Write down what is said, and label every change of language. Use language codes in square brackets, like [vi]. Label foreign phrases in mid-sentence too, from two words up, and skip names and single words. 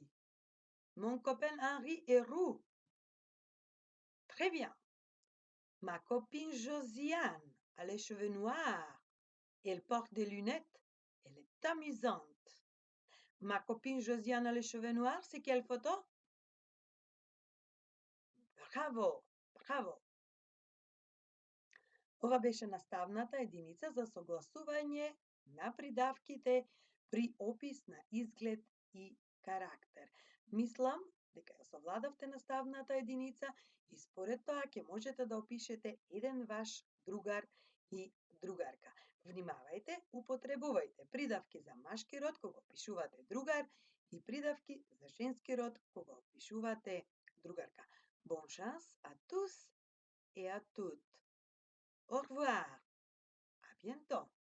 [fr] Mon copain Henri est roux. Très bien. Ma copine Josiane a les cheveux noirs. Elle porte des lunettes. Elle est amusante. Ma copine Josiane a les cheveux noirs. C'est quelle photo? [mk] Браво! Браво! Ова беше наставната единица за согласување на придавките при опис на изглед и карактер. Мислам дека ја совладавте наставната единица и според тоа ќе можете да опишете еден ваш другар и другарка. Внимавајте, употребувајте придавки за машки род кога опишувате другар и придавки за женски род кога опишувате другарка. [fr] Bon chance à tous et à toutes. Au revoir. À bientôt.